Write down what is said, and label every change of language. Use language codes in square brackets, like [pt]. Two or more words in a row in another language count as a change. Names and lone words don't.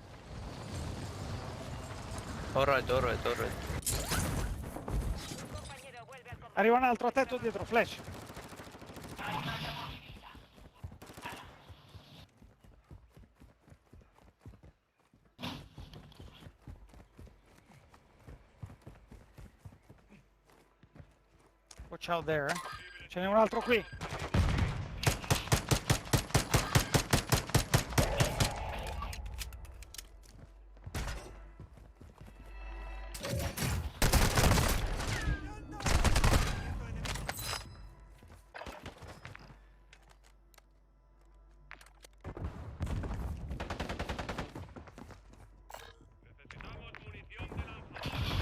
[en] Alright. [es] Compañero vuelve al combate. [it] Arriva un altro a tetto dietro, Flash. [en] Watch out there, eh. [it] Ce n'è un altro qui. [es] Movimiento enemigo. Necesitamos munición de lanza.